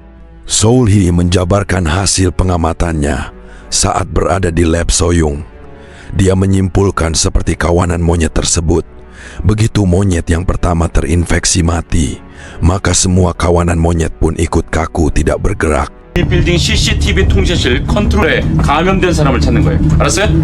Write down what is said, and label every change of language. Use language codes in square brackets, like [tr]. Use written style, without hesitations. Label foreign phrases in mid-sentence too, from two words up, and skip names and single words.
[id] Seolhi menjabarkan hasil pengamatannya saat berada di lab Soyung. Dia menyimpulkan seperti kawanan monyet tersebut. Begitu monyet yang pertama terinfeksi mati, maka semua kawanan monyet pun ikut kaku tidak bergerak. [ko] 이 빌딩 CCTV 통제실 컨트롤에 감염된 사람을 찾는 거예요. 알았어요?